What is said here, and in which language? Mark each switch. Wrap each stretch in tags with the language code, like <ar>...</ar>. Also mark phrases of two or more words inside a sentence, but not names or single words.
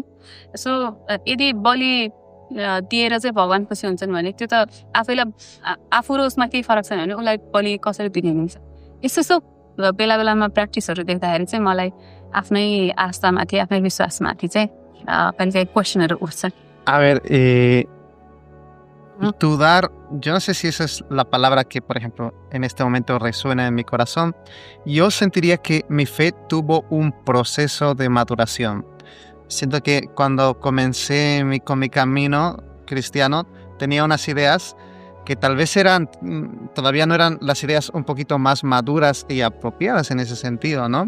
<ne>सो यदि बलि दिएर चाहिँ भगवान खुसी हुन्छन् भने त्यो त आफैलाई आफू र उसमा केही फरक छैन भने उसलाई बलि कसरी दिने हुन्छ। यस्तो बेला बेलामा प्र्याक्टिसहरू देख्दाखेरि चाहिँ मलाई आफ्नै आस्थामाथि, आफ्नै विश्वासमाथि चाहिँ कहिलेकाहीँ क्वेसनहरू उठ्छन्।</ne> <es>A ver, dudar, yo no sé si esa es la palabra que, por ejemplo, en este momento resuena en mi corazón. Yo sentiría que mi fe tuvo un proceso de maduración. Siento que cuando comencé con mi camino cristiano, tenía unas ideas que tal vez todavía no eran las ideas un poquito más maduras y apropiadas en ese sentido, ¿no?</es>